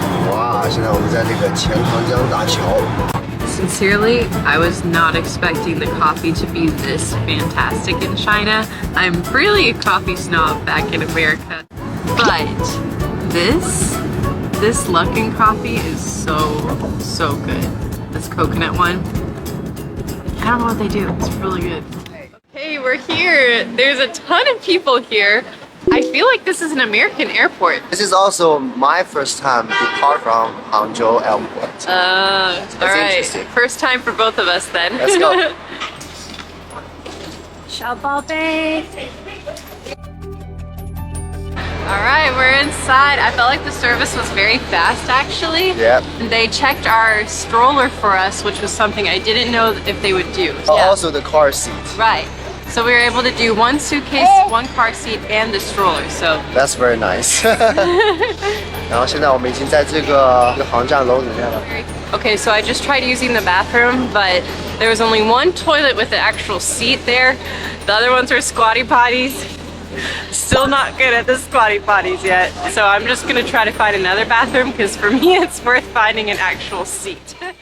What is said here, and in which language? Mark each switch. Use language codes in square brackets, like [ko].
[zh] 哇，现在我们在这个钱塘江大桥。 [en] Sincerely, I was not expecting the coffee to be this fantastic in China. I'm really a coffee snob back in America. But this Luckin coffee is so good. This coconut one. I don't know what they do. It's really good. Hey, we're here. There's a ton of people here. I feel like this is an American airport. This is also my first time depart from Hangzhou Airport. All right. Interesting. First time for both of us then. Let's go. [zh] 小宝贝. [en] All right, we're inside. I felt like the service was very fast actually. Yep. They checked our stroller for us, which was something I didn't know if they would do. Also the car seat. Right. So we were able to do 1 suitcase, 1 car seat, and the stroller. So That's very nice. [zh] 然后现在我们已经在这个航站楼里面了。 [en] Okay, so I just tried using the bathroom, but there was only 1 toilet with the actual seat there. The other ones were squatty potties. Still not good at the squatty potties yet. So I'm just gonna try to find another bathroom because for me it's worth finding an actual seat.